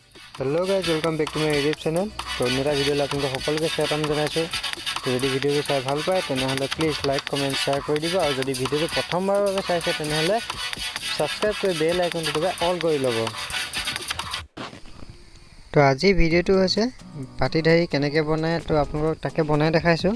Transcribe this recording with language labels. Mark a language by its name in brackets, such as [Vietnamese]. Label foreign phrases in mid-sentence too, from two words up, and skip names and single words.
[English] Hello guys, welcome back to my YouTube channel. [Hindi] तो मेरा भिडिओ आपको [Assamese] সকলোকে স্বাগতম জনাইছো। তো যদি ভিডিওটো চাই ভাল পায় তেনেহলে [English] please like comment share [Assamese] কৰি দিব আৰু যদি ভিডিওটো প্ৰথমবাৰৰ বাবে চাইছে তেনেহলে সাবস্ক্রাইব কৰি বেল আইকনটো দবাই অল কৰি ল'ব। তো আজি ভিডিওটো হৈছে পাটিধাৰী কেনেকৈ বনায়, তো আপোনালোকক তাকে বনাই দেখাইছো।